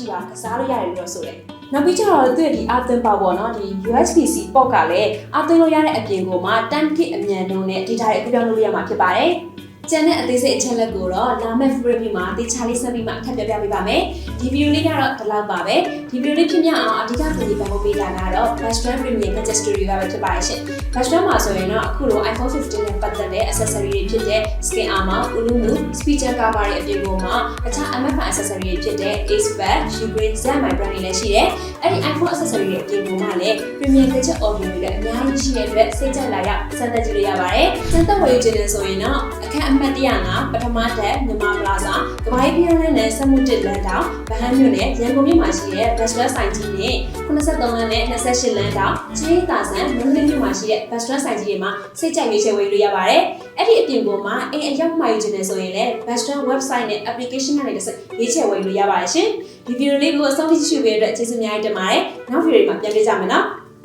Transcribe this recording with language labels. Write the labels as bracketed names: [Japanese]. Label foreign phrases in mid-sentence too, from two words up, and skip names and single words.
[Burmese] ပါကစားလို့ရတယ်လို့ဆိုတယ်နောက်ပြီးကျတော့သူ့ဒီ [English] Earthing Power [Burmese] ပေါ့နော်ဒီ [English] USB-C port [Burmese] ကလည်း Earthing လို့ရတဲ့အပြင်ကိုမှ 10GB အမြန်နှုန်းနဲ့ data တွေအပြောင်းလို့ရမှာဖြစ်ပါတယ်ကျန်တဲ့အသေးစိတ်အချက်လက်ကိုတော့လာမယ့် review မှာတေချာလေးဆက်ပြီးမှအထပ်ပြပြပေးပါမယ် ဒီ video လေးကတော့ဒီလောက်ပါပဲဒီ video လေးဖြစ်မြအောင်အဓိကကူညီပံ့ပိုးပေးတာကတော့ Western Premium Gadget Studio ကပဲဖြစ်ပါတယ်ရှင် Western မှာဆိုရင်တော့အခုလို iPhone 15 နဲ့ပတ်သက်တဲ့ accessory တွေဖြစ်တဲ့ [English] skin armor, [Burmese] ulunu, [English] speaker cover [Burmese] တွေအပြင်ကိုမှအခြား [English] MFI accessory [Burmese] တွေဖြစ်တဲ့ [English] case bag, [Burmese] Ugreen, Zenmai brand တွေလည်းရှိတယ်အဲ့ဒီ iPhone accessory တွေအပြင်ကိုမှလည်း [English] Premium Gadget audio [Burmese] တွေလည်းအများကြီးရှိတဲ့အတွက်စိတ်ကြိုက်လာရောက်စမ်းသပ်ကြည့်လို့ရပါတယ်စမ်းသပ်ဝယ်ယူခြင်းဆိုရင်တော့အခက်အမှတ်105ပထမတက်မြန်မာပလာဇာကဘာကြီးပြည်နယ်နဲ့စက်မှုတစ်လမ်းတောင်ဗဟန်းမြို့နယ်ရန်ကုန်မြို့မှာရှိတဲ့ Bachelor ဆိုင်ကြီးနဲ့83လမ်းနဲ့28လမ်းတောင်ချင်းသာဆန်မန္တလေးမြို့မှာရှိတဲ့ Bachelor ဆိုင်ကြီးတွေမှာစိတ်ကြိုက်ရွေးချယ်ဝယ်လို့ရပါတယ်အဲ့ဒီအပြင်ပေါ်မှာအိမ်အရောက်မှာယူခြင်းနဲ့ဆိုရင်လည်း Bachelor website နဲ့ application နဲ့တစ်စက်ရွေးချယ်ဝယ်လို့ရပါတယ်ရှင်ဒီဗီဒီယိုလေးကိုအဆုံးထိကြည့်ရှုပေးတဲ့အတွက်ကျေးဇူးအများကြီးတင်ပါတယ်နောက်ဗီဒီယိုမှာပြန်တွေ့ကြမယ်နော်